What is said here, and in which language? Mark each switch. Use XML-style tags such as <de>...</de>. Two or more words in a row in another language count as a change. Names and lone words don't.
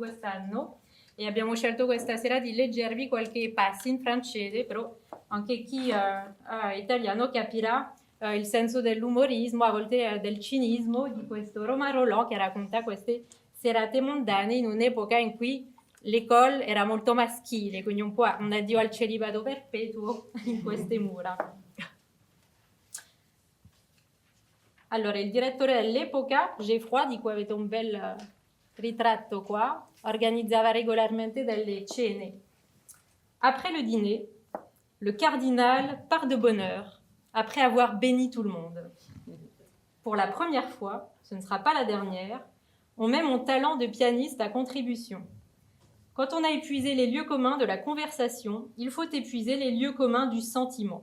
<it>quest'anno, e abbiamo scelto questa sera di leggervi qualche passi in francese, però anche chi è italiano capirà il senso dell'umorismo, a volte del cinismo, di questo Romain Rolland che racconta queste serate mondane in un'epoca in cui l'école era molto maschile, quindi un po' un addio al celibato perpetuo in queste mura. Allora, il direttore dell'epoca, Geoffroy, di cui avete un bel ritratto qua, organizzava régulièrement delle cene.</it> <fr>Après le dîner, le cardinal part de bonne heure, après avoir béni tout le monde. Pour la première fois, ce ne sera pas la dernière, on met mon talent de pianiste à contribution. Quand on a épuisé les lieux communs de la conversation, il faut épuiser les lieux communs du sentiment.</fr>